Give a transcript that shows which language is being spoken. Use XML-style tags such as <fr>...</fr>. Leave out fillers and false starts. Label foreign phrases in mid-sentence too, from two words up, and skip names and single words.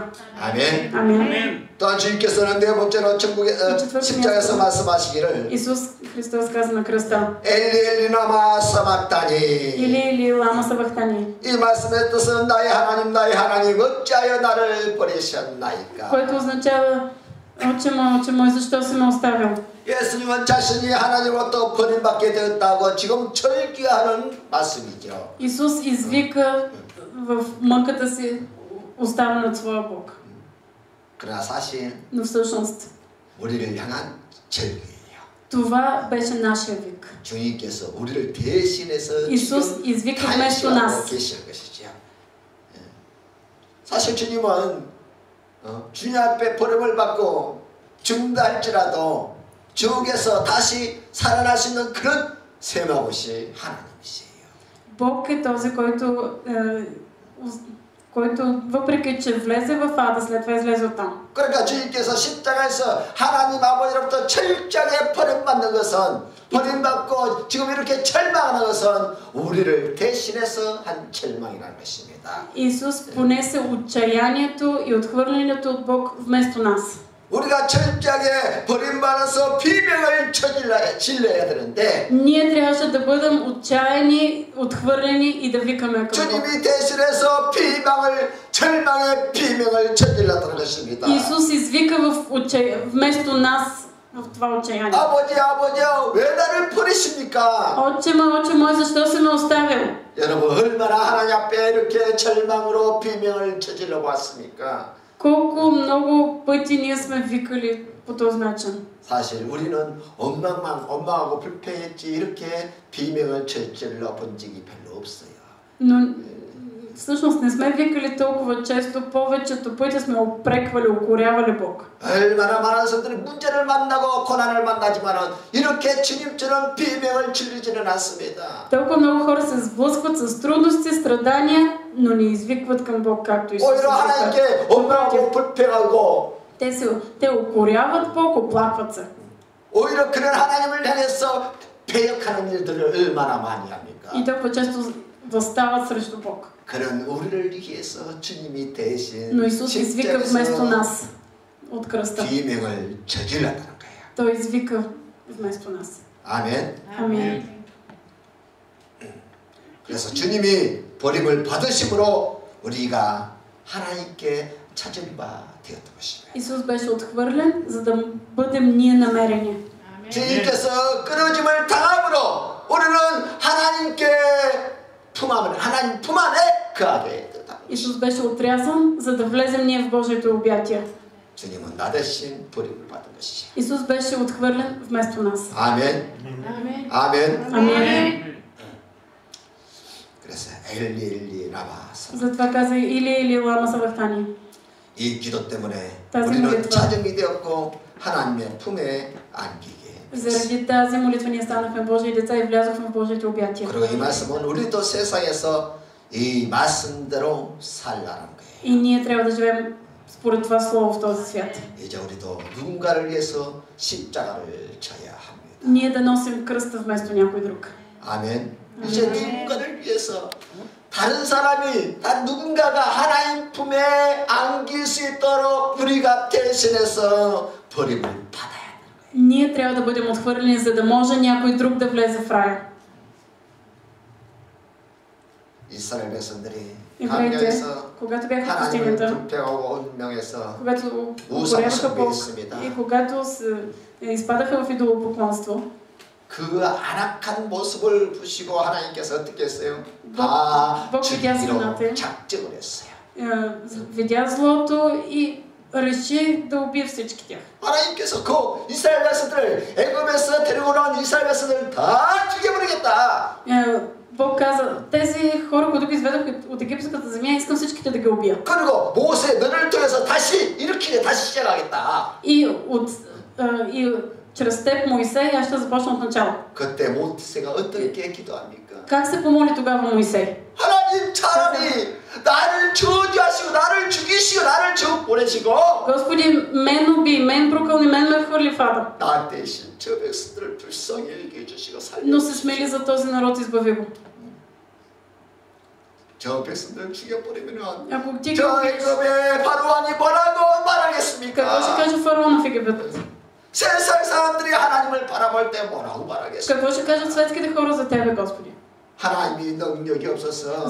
<ko>아멘.</ko> <bg>Амин.</bg> <ko>또한 주님께서는 네 번째로 십자가에서 말씀하시기를</ko> <bg>Исус Христос каза на кръста:</bg> <arc>אלי למה שבקתני אלי למה שבקתני,</arc> <ko>이 말씀의 뜻은 나의 하나님 어찌하여 나를 버리셨나이까.</ko> <bg>което означава: Отче мой, защо си ме оставил?</bg> <ko>예수님은 자신이 하나님으로부터 버림받게 되었다고 지금 절규하는 말씀이죠.</ko> <bg>Исус извика в мъката си: оставен от своя Бог.</bg> <ko>그러나 사실</ko> <bg>Но всъщност</bg> <ko>우리를 향한 절규예요.</ko> <bg>това беше нашия вик.</bg> <ko>주님께서 우리를 대신해서</ko> <bg>Исус</bg> <ko>지금</ko> <bg>извика вместо</bg> <ko>탄식하고</ko> <bg>нас.</bg> <ko>계시는 것이죠. 사실 주님은 주님 앞에 버림을 받고 죽는다 할지라도 지옥에서 다시 살아날 수 있는 그런 셈하고시 하나님이세요.</ko> <bg>Бог е този, който въпреки че влезе в ада, след това излезе оттам.</bg> <ko>그러니까 주님께서 십자가에서 하나님 아버지로부터 철저하게 버림받는 것은 버림받고 지금 이렇게 절망하는 것은 우리를 대신해서 한 절망이라는 것입니다.</ko> <bg>Исус понесе отчаянието и отхвърлянето от Бог вместо нас.</bg> <ko>우리가 철저하게 버림받아서 비명을 질러야 되는데</ko> <bg>Ние трябваше да бъдем отчаяни, отхвърлени и да викаме към Бог.</bg> <ko>주님이 대신해서 절망의 비명을 저질렀다는 것입니다.</ko> <bg>Исус извика вместо нас в това отчаяние.</bg> <ko>아버지요, 왜 나를 버리십니까?</ko> <bg>Отче мой, защо си ме оставил?</bg> <ko>여러분 얼마나 하나님 앞에 이렇게 절망으로 비명을 저질러 봤습니까?</ko> <bg>Колко много пъти ние сме викали по този начин.</bg> <ko>사실 우리는 엄마하고 불평했지 이렇게 비명을 저질러 본 적이 별로 없어요.</ko> <bg>Но всъщност не сме викали толкова често, повечето пъти сме упреквали, укорявали Бог.</bg> <ko>얼마나 많은 사람들이 문제를 만나고 고난을 만나지만은 이렇게 주님처럼 비명을 지르지는 않습니다.</ko> <bg>Толкова много хора се сблъскват с трудности, страдания, но не извикват към Бог, както Исус</bg> <ko>오히려 하나님께 억울하고 불평하고</ko> <bg>те укоряват Бог, оплакват се.</bg> <ko>오히려 그런 하나님을 향해서 배역하는 일들을 얼마나 많이 합니까?</ko> <bg>И толкова често възстават срещу Бог.</bg> <ko>그런 우리를 위해서 주님이 대신</ko> <bg>Но Исус извика вместо нас от кръста.</bg> <ko>비명을 저질렀다는 거예요.</ko> <bg>Той извика вместо нас.</bg> <ko>아멘.</ko> <bg>Амин.</bg> <ko>그래서 주님이 버림을 받으심으로 우리가 하나님께 찾은 바 되었던 것입니다.</ko> <bg>Исус беше отхвърлен, за да бъдем ние намерени.</bg> <ko>주님께서 끊어짐을 당함으로 우리는 하나님께 하나님 품 안에 거하게 됐다.</ko> <bg>Исус беше отрязан, за да влезем ние в Божието обятие.</bg> <ko>주님은 나 대신 버림을 받은 것이죠.</ko> <bg>Исус беше отхвърлен вместо нас.</bg> <ko>아멘.</ko> <bg>Амин.</bg> <ko>아멘.</ko> <bg>Амин.</bg> <ko>그래서</ko> <arc>אלי למה.</arc> <bg>Затова каза</bg> <arc>אלי למה שבקתני.</arc> <ko>이 기도 때문에 다시 우리는</ko> <bg>молитва.</bg> <ko>찾음이 되었고 하나님의 품에 안기게.</ko> <bg>Заради тази молитва ние станахме Божии деца и влязохме в Божиите обятия.</bg> <ko>그리고 이 말씀은 우리도 세상에서 이 말씀대로 살라는 거예요.</ko> <bg>И ние трябва да живеем според това слово в този свят.</bg> <ko>이제 우리도 누군가를 위해서 십자가를 져야 합니다.</ko> <bg>Ние да носим кръста вместо някой друг.</bg> <ko>아멘. 이제 누군가를 위해서 다른 사람이 다른 누군가가 하나님 품에 안길 수 있도록 우리가 대신해서 버림을 받아야 합니다.</ko> <bg>Ние трябва да бъдем отхвърлени, за да може някой друг да влезе в рая.</bg> <ko>이스라엘 백성들이</ko> <bg>Евреите,</bg> <ko>광야에서</ko> <bg>когато бяха в</bg> <ko>하나님을</ko> <bg>пустинята,</bg> <ko>불평하고 운명해서</ko> <bg>когато</bg> <ko>우상</ko> <bg>укоряваха Бог</bg> <ko>숭배했습니다.</ko> <bg>и когато изпадаха в идолопоклонство,</bg> <ko>그 안악한 모습을 보시고 하나님께서 어떻게 했어요? 다</ko> <bg>Бог видя</bg> <ko>죽이기로</ko> <bg>злината,</bg> <ko>작정을 했어요.</ko> <bg>видя злото и реши да убие всички тях.</bg> <ko>하나님께서 그 이스라엘 백성들을 애굽에서 데리고 나온 이스라엘 백성들을 다 죽여버리겠다.</ko> <bg>Бог каза, тези хора, които ги изведох от египетската земя, искам всичките да ги убия.</bg> <ko>그리고 모세 너를 통해서 다시 일으키게 다시 시작하겠다.</ko> <bg>И чрез теб, Моисей, аз ще започна от начало.</bg> <ko>그때 모세가 어떻게 기도합니까?</ko> <bg>Как се помоли тогава Моисей?</bg> <ko>하나님 차라리 나를 저주하시고 나를 죽이시고 나를 저 보내시고</ko> <bg>Господи, мен уби, мен прокълни, мен ме хвърли в ада.</bg> <ko>나 대신 저 백성들을 불쌍히 여겨주시고</ko> <bg>Но се</bg> <ko>살려주시고</ko> <bg>смели за този народ, избави го.</bg> <ko>저 백성들 죽여버리면</ko> <bg>Ако ти</bg> <ko>저 애굽의 바로왕이 뭐라고</ko> <bg>какво ще</bg> <ko>말하겠습니까?</ko> <bg>каже фараона в Египет?</bg> <ko>세상 사람들이 하나님을 바라볼 때 뭐라고 말하겠습니까?</ko> <bg>Какво ще кажат светските хора за тебе, Господи?</bg> <ko>하나님이 능력이 없어서</ko>